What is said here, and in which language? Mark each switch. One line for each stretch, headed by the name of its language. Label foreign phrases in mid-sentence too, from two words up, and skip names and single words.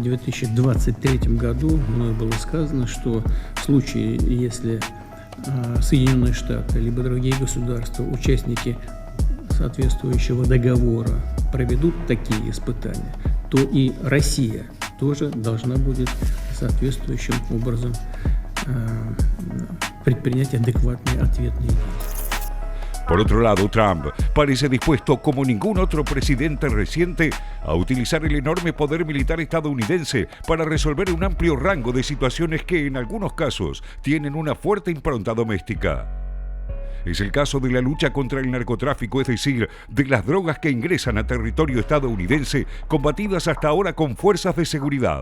Russian: 2023 году мной было сказано, что в случае, если Соединенные Штаты, либо другие государства, участники соответствующего договора, проведут такие испытания, то и Россия тоже должна будет соответствующим образом предпринять адекватные ответные действия.
Spanish: Por otro lado, Trump parece dispuesto, como ningún otro presidente reciente, a utilizar el enorme poder militar estadounidense para resolver un amplio rango de situaciones que, en algunos casos, tienen una fuerte impronta doméstica. Es el caso de la lucha contra el narcotráfico, es decir, de las drogas que ingresan a territorio estadounidense, combatidas hasta ahora con fuerzas de seguridad.